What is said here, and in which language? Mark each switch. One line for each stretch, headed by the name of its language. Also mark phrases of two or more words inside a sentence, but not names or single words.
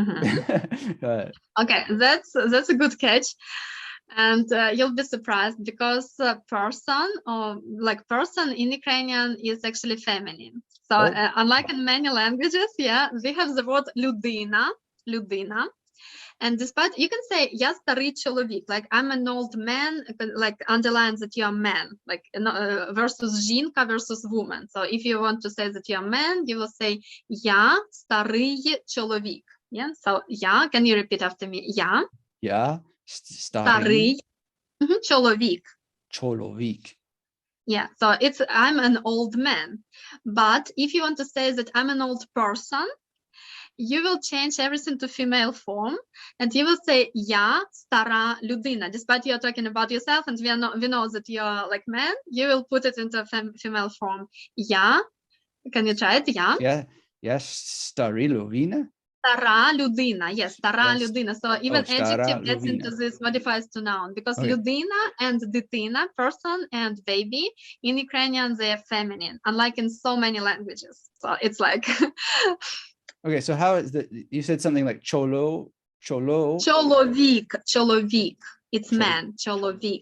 English: okay, that's a good catch. And you'll be surprised because person or like person in Ukrainian is actually feminine. So unlike in many languages, we have the word людина. And despite, you can say
Ukrainian: я старий чоловік,
English: like I'm an old man, like underlines that you're a man, like versus жінка versus woman. So if you want to say that you're a man, you will say
Ukrainian: я старий чоловік.
English: Yeah. So can you repeat after me?
Ukrainian: Я старий чоловік.
English: Yeah, so it's I'm an old man. But if you want to say that I'm an old person, you will change everything to female form, and you will say
Ukrainian: я стара людина.
English: Despite you're talking about yourself, and we know that you're like man, you will put it into female form. Can you try it? Yes,
Ukrainian: старі людина. Стара людина, yes, стара людина.
English: So even adjective gets into this, modifies to noun, because людина and дитина, person and baby, in Ukrainian they are feminine, unlike in so many languages. So it's like okay, so how is that? You said something like cholo. Человек. It's man, человек.